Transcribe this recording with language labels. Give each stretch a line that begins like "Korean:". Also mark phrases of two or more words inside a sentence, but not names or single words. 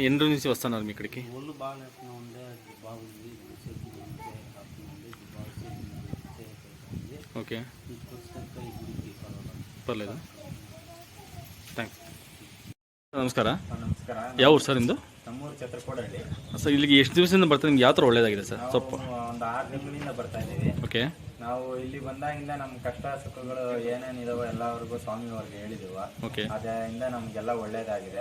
Telugu: ఎన్ని రోజుల నుంచి వస్తున్నారు మీ ఇక్కడికి? ఒళ్ళు బాగాలేకుండా ఉండే, బాగుంది. ఓకే, పర్లేదు. థ్యాంక్స్.
Kannada: ನಮಸ್ಕಾರ. ನಮಸ್ಕಾರ. ಯಾವ ಊರು ಸರ್ ನಿಮ್ಮದು? ನಮ್ಮೂರು ಛತ್ರಕೋಡಹಳ್ಳಿ ಸರ್. ಇಲ್ಲಿಗೆ ಎಷ್ಟು ದಿವಸದಿಂದ ಬರ್ತಾರೆ? ನಿಮ್ಗೆ ಯಾವ ಥರ ಒಳ್ಳೇದಾಗಿದೆ ಸರ್? ಸ್ವಲ್ಪ ಒಂದು 6 ತಿಂಗಳಿಂದ ಬರ್ತಾ ಇದ್ದೀವಿ. ಓಕೆ. ನಾವು ಇಲ್ಲಿ ಬಂದಾಗಿಂದ ನಮ್ಮ ಕಷ್ಟ ಸುಖಗಳು ಏನೇನಿದಾವೋ ಎಲ್ಲವರೆಗೂ ಸ್ವಾಮಿಯವ್ರಿಗೆ ಹೇಳಿದೀವ. ಓಕೆ. ಅದರಿಂದ ನಮ್ಗೆಲ್ಲ ಒಳ್ಳೇದಾಗಿದೆ.